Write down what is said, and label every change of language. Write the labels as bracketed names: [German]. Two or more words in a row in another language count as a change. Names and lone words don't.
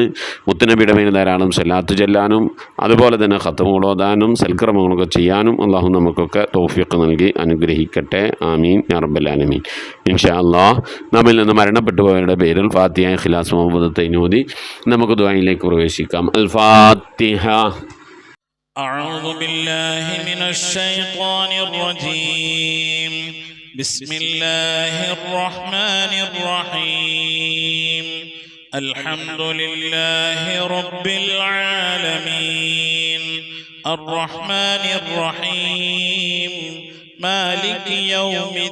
[Malayalam] മുത്തുനബിയുടെ മേൽ ധാരാളം സലാത്ത് ചെല്ലാനും അതുപോലെ തന്നെ ഖത്തമുകൾ ഓതാനും സൽക്രമങ്ങളൊക്കെ ചെയ്യാനും അള്ളാഹു നമുക്കൊക്കെ തൗഫീഖ് നൽകി അനുഗ്രഹിക്കട്ടെ. [Arabic] آمين يا رب العالمين. إن شاء الله [Malayalam] നമ്മിൽ നിന്ന് മരണപ്പെട്ടു പോയവരുടെ പേരിൽ ഫാത്തിഹ, ഇഖ്ലാസ്, മുഹമ്മദ് ഓതി നമുക്ക് ദുആയിലേക്ക് പ്രവേശിക്കാം. അൽ ഫാത്തിഹ. [Arabic] أعوذ بالله من الشيطان الرجيم. بسم الله الرحمن الرحيم. الحمد لله رب العالمين الرحمن الرحيم مالك يوم